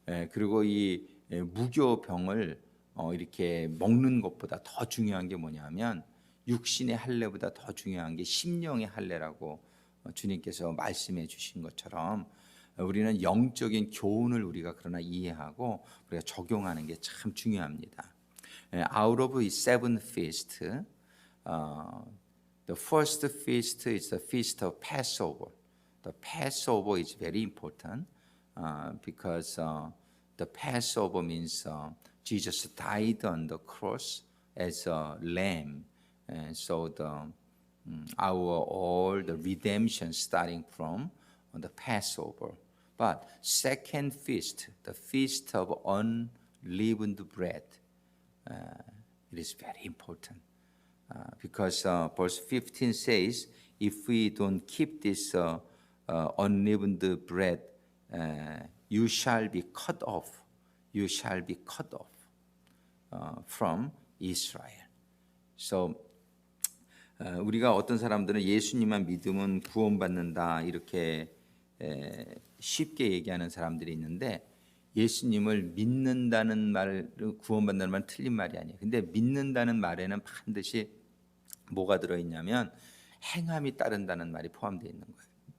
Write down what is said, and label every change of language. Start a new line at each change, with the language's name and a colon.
Korean: 그리고 이 무교병을 이렇게 먹는 것보다 더 중요한 게 뭐냐면 육신의 할례보다 더 중요한 게 심령의 할례라고 주님께서 말씀해 주신 것처럼 우리는 영적인 교훈을 우리가 그러나 이해하고 우리가 적용하는 게 참 중요합니다.
English: Out of seven feasts, the first feast is the feast of Passover. The Passover is very important because the Passover means Jesus died on the cross as a lamb, and so our all the redemption starting from the Passover. But second feast, the feast of unleavened bread, it is very important because verse 15 says, if we don't keep this unleavened bread, you shall be cut off. You shall be cut off from Israel.
Korean: So 우리가 어떤 사람들은 예수님만 믿으면 구원받는다 이렇게 쉽게 얘기하는 사람들이 있는데, 예수님을 믿는다는 말, 구원받는다는 말은 틀린 말이 아니에요. 근데 믿는다는 말에는 반드시 뭐가 들어있냐면 행함이 따른다는 말이 포함되어 있는 거예요.